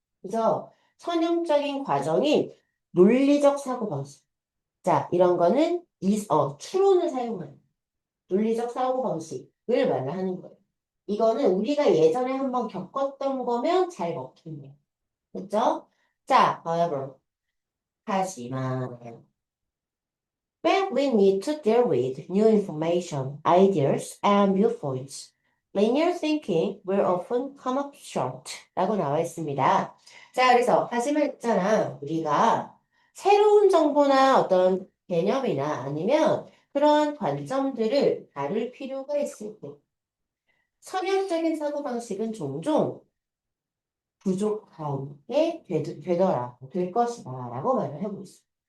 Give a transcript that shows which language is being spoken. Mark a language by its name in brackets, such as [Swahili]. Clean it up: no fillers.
[Korean] 그래서 선형적인 과정이 논리적 사고방식. 자, 이런 거는 추론을 사용하는 논리적 사고방식을 말하는 거예요. 이거는 우리가 예전에 한번 겪었던 거면 잘 먹힌대요. 그죠? [English] 자, however, [Korean] 하지만 [English] when we need to deal with new information, ideas, and viewpoints, linear thinking will often come up short [Korean] 라고 나와 있습니다. 자, 그래서 하지만 있잖아. 우리가 새로운 정보나 어떤 개념이나 아니면 그런 관점들을 다룰 필요가 있을 때 선형적인 사고방식은 종종 부족하게 되더라, 될 것이다 라고 말을 해보고 있어요.